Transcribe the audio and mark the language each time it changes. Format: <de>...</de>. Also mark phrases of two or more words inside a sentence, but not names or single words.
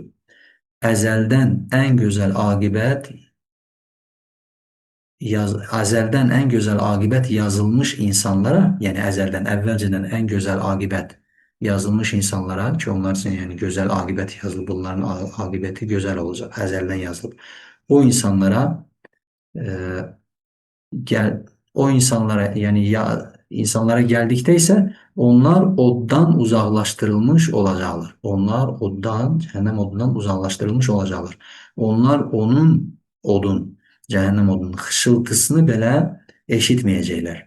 <az>Əzəldən ən gözəl aqibət yazılmış insanlara, yəni əzəldən, əvvəlcədən ən gözəl aqibət yazılmış insanlara ki, onlar üçün yəni gözəl aqibət yazılıb, bunların aqibəti gözəl olacaq, əzəldən yazılıb.</az> <tr>o insanlara e, gel o insanlara yani ya insanlara geldikte ise onlar oddan uzaklaştırılmış olacaklar. Onlar oddan, cehennem odundan uzaklaştırılmış olacaklar. Onlar onun cehennem odunun hışıltısını bile eşitmeyecekler.</tr>